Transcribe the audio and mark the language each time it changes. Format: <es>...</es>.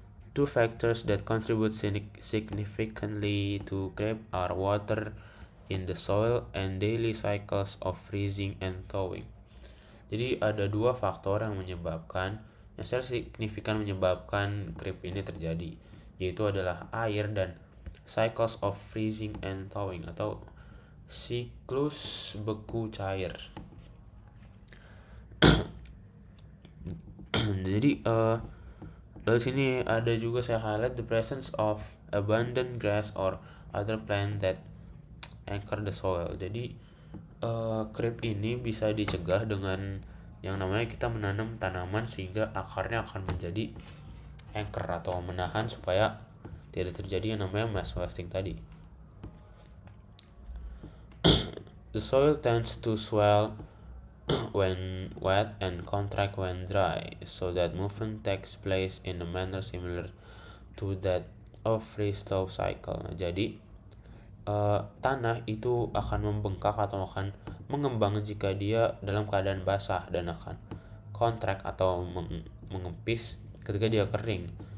<en>Two factors that contribute significantly to creep are water in the soil and daily cycles of freezing and thawing.</en> <id>Jadi ada dua faktor yang secara signifikan menyebabkan creep ini terjadi, yaitu adalah air dan</id> <en>cycles of freezing and thawing</en> <id>atau siklus beku cair. Jadi lalu sini ada juga saya highlight</id> <en>the presence of abundant grass or other plant that anchor the soil.</en> <id>Jadi creep ini bisa dicegah dengan yang namanya kita menanam tanaman sehingga akarnya akan menjadi anchor atau menahan supaya tidak terjadi yang namanya mass wasting tadi.</id> <en>The soil tends to swell when wet and contract when dry, so that movement takes place in a manner similar to that of freeze-thaw cycle.</en> <id>Nah, jadi tanah itu akan membengkak atau akan mengembang jika dia dalam keadaan basah dan akan contract atau mengempis ketika dia kering.</id>